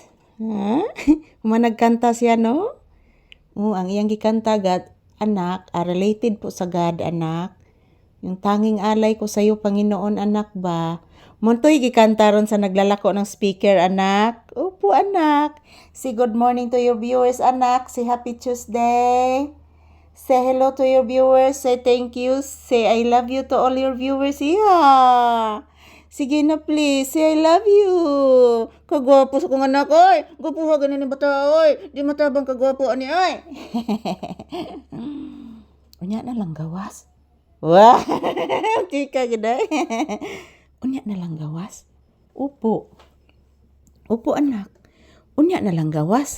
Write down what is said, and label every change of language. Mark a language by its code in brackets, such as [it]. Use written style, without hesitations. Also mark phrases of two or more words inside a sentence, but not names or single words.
[ceb] Nagkanta siya, no? Ang iyang gikanta, God, anak, related po sa God, anak. [tl] Yung tanging alay ko sa iyo, Panginoon, [ceb] anak ba? Muntoy gikanta ron sa [tl] naglalako ng [ceb] speaker, anak. Opo, anak. [en] Say good morning to your viewers, anak. Say happy Tuesday. Say hello to your viewers. Say thank you. Say I love you to all your viewers. Yeah. Sige na please. Say I love you. [ceb] Kagwapo sa kong anak, oy. Gwapo ha ganin ni bata, oy. Di matabang kagwapo ani, oy. Unya na lang gawas. Wah. Chika gida. Unya na lang gawas. Upo. Upo anak. Unya na lang gawas.